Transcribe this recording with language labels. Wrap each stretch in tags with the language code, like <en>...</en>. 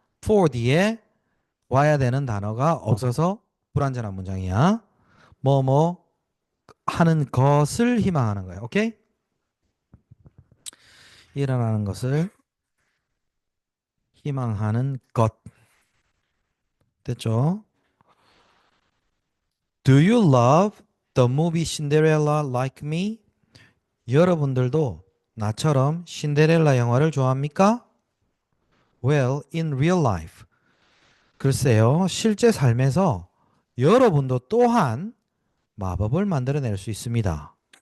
<ko>for 뒤에 와야 되는 단어가 없어서 불완전한 문장이야. 뭐뭐 하는 것을 희망하는 거예요. 오케이? 일어나는 것을 희망하는 것. 됐죠?</ko> <en>Do you love the movie Cinderella like me?</en> <ko>여러분들도 나처럼 신데렐라 영화를 좋아합니까?</ko> <en>Well, in real life.</en> <ko>글쎄요, 실제 삶에서 여러분도 또한 마법을 만들어낼 수 있습니다.</ko>